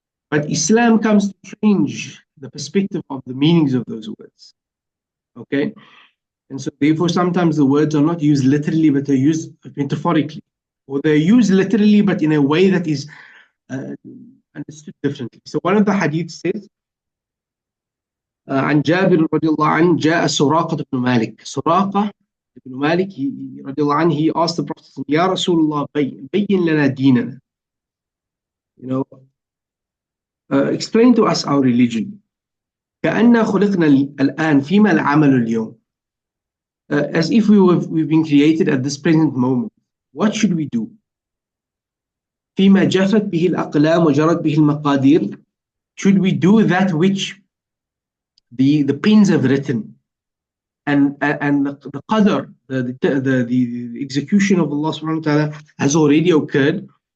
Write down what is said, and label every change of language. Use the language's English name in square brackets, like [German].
[English] But Islam comes to change the perspective of the meanings of those words. Okay? And so therefore sometimes the words are not used literally, but they're used metaphorically. Or they're used literally, but in a way that is understood differently. So one of the hadiths says, [Arabic] عن جابر رضي الله عنه جاء سراقة بن مالك. سراقة بن مالك رضي الله عنه, [English] he asked the Prophet, [Arabic] يا رسول الله بين لنا ديننا. [English] You know, explain to us our religion. [Arabic] كأننا خلقنا الآن فيما العمل اليوم. [English] As if we've been created at this present moment. What should we do? [Arabic] فيما جفت به الأقلام وجرت به المقادير. [English] Should we do that which the pens have written and the Qadr, the execution of Allah subhanahu wa ta'ala has already occurred?